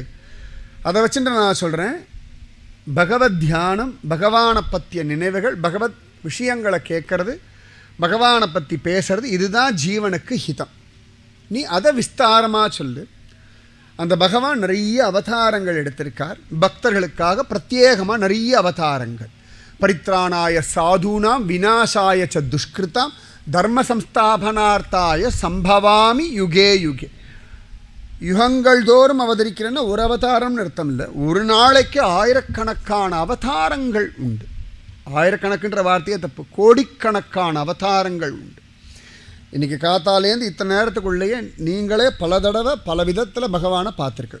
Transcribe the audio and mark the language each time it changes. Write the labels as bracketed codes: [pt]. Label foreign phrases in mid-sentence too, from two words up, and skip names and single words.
[ta] அதை வச்சுட்டு நான் சொல்கிறேன், பகவத் தியானம், பகவானை பற்றிய நினைவுகள், பகவத் விஷயங்களை கேட்கறது, பகவானை பற்றி பேசுறது, இதுதான் ஜீவனுக்கு ஹிதம். நீ அதை விஸ்தாரமாக சொல்லு. அந்த பகவான் நிறைய அவதாரங்கள் எடுத்திருக்கார். பக்தர்களுக்காக பிரத்யேகமாக நிறைய அவதாரங்கள். [sa] परित्राणाय साधूनां विनाशाय च दुष्कृताम् धर्म संस्थापनार्थाय सम्भवामि युगे युगे. [ta] யுகங்கள் தோறும் அவதரிக்கிறேன்னா ஒரு அவதாரம்னு அர்த்தம் இல்லை. ஒரு நாளைக்கு ஆயிரக்கணக்கான அவதாரங்கள் உண்டு. ஆயிரக்கணக்குன்ற வார்த்தையே தப்பு, கோடிக்கணக்கான அவதாரங்கள் உண்டு. இன்றைக்கி காத்தாலேருந்து இத்தனை நேரத்துக்குள்ளேயே நீங்களே பல தடவை பல விதத்தில் பகவானை பார்த்துருக்கு.